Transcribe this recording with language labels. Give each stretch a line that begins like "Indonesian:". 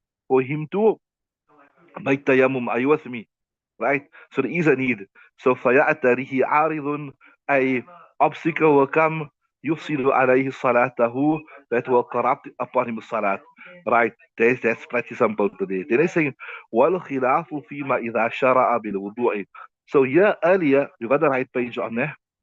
English: For him to make tayammum. Are you with me? Right? So there is a need. So
Arabic: فَيَأْتَرِهِ عَارِضٌ,
English: a obstacle will come
Arabic: يفسد عليه صلاته,
English: that will corrupt upon him salat. Right, that's pretty simple today. Then I say,
Arabic: والخلاف فيما إذا شرع بالوضوء.
English: So here earlier, you got the right page on there.